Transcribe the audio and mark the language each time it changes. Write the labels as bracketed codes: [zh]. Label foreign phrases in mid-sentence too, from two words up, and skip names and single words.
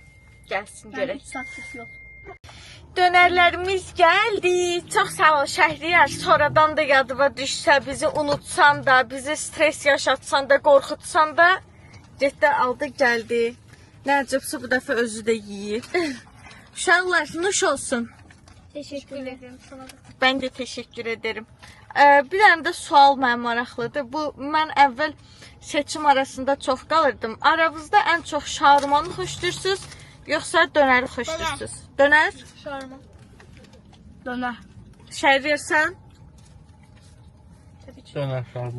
[az] Gəlsin görək. Dönərlərimiz gəldi. Çox sağ ol Şəhriyar. Sonradan da yadıma düşsə, bizi unutsan da, bizi stres yaşatsan da, qorxutsan da, getdi aldı gəldi. Nəcibsi bu dəfə özü də yeyir. Uşaqlar, nuş olsun. [tr] Teşekkür ederim sana da. Ben de teşekkür ederim. [az] Bir dənə də sual mənim maraqlıdır. Mən əvvəl seçim arasında çox qalırdım. Aranızda ən çox şaurmanı xoşlayırsınız, yoxsa dönəri xoşlayırsınız? Dönər? Şarma. Döner. Şəhriyar sən? Döner şarma.